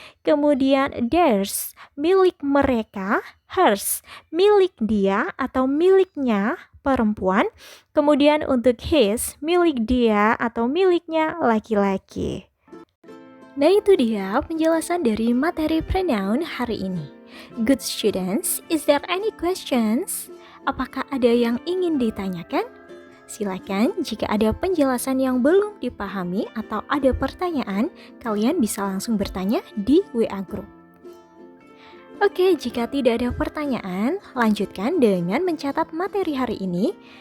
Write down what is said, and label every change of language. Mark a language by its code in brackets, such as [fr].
[id] Kemudian theirs, milik mereka. Hers, milik dia atau miliknya perempuan. Kemudian untuk his, milik dia atau miliknya laki-laki. Nah, itu dia penjelasan dari materi pronoun hari ini. [en] Good students, is there any questions? [id] Apakah ada yang ingin ditanyakan? Silakan jika ada penjelasan yang belum dipahami atau ada pertanyaan, kalian bisa langsung bertanya di WA Group. Oke, jika tidak ada pertanyaan, lanjutkan dengan mencatat materi hari ini.